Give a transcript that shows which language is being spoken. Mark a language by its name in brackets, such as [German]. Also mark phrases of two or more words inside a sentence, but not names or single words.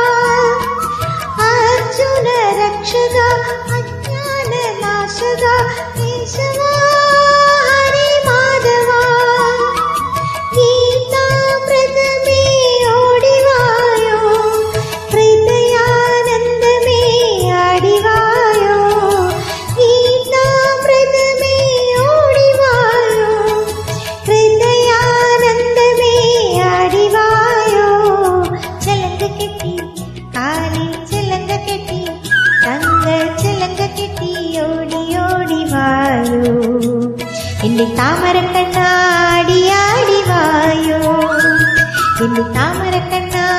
[Hindi] अर्जुन रक्षक अज्ञान नाशक केशव हरे माधव गीतामृत में [Malayalam] ഓടി വായോ [Hindi] हृदयानंद में [Malayalam] ആടി വായോ [Hindi] गीतामृत में [Malayalam] ഓടി വായോ [Hindi] हृदयानंद में [Malayalam] ആടി വായോ ചിലങ്ക കെട്ടി കാലിൽ ചിലങ്ക കെട്ടി തങ്ക ചിലങ്ക കെട്ടി ഓടി ഓടി വായോ എന്റെ താമര കണ്ണാടിയാടി വായോ എന്റെ താമര കണ്ണ